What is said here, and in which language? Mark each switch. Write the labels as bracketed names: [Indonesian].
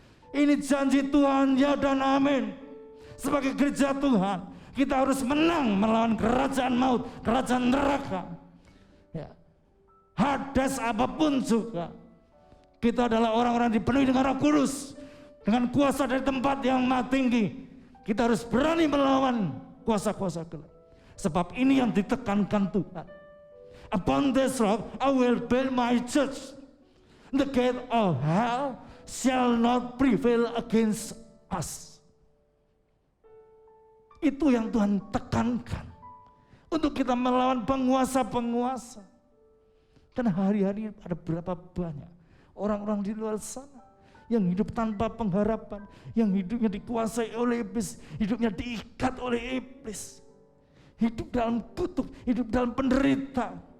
[Indonesian] Ini janji Tuhan, ya dan amin. Sebagai gereja Tuhan, kita harus menang melawan kerajaan maut, kerajaan neraka. Ya. Hades apapun juga. Kita adalah orang-orang dipenuhi dengan Roh Kudus, dengan kuasa dari tempat yang maha tinggi. Kita harus berani melawan kuasa-kuasa gelap. Sebab ini yang ditekankan Tuhan. [English] Upon this rock I will build my church. The gate of hell shall not prevail against us. [Indonesian] Itu yang Tuhan tekankan. Untuk kita melawan penguasa-penguasa. Dan hari-hari ada berapa banyak orang-orang di luar sana yang hidup tanpa pengharapan, yang hidupnya dikuasai oleh iblis, hidupnya diikat oleh iblis, hidup dalam kutuk, hidup dalam penderita.